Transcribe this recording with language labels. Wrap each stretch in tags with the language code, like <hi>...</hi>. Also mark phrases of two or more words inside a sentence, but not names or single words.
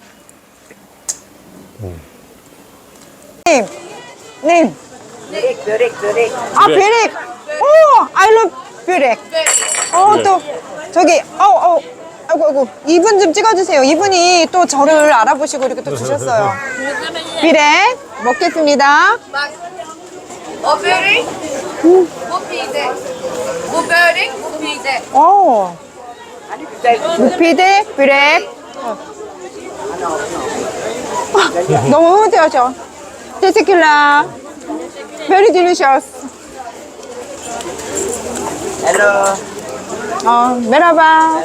<ko>님. 아, 베렉. 오,</ko> <en>I love 베렉.</en> <ko>또, 저기, 아이고. 이분 좀 찍어주세요. 이분이 또 저를 알아보시고 이렇게 또 주셨어요. 베렉, 먹겠습니다.</ko> <tr>O börek, bu pide. Bu börek, bu pide.</tr> <ko>오. 무피드, 베렉. 너무 흐뭇해요, 테스킬라.</ko> <en>Very delicious.</en> <ko>메라바.</ko>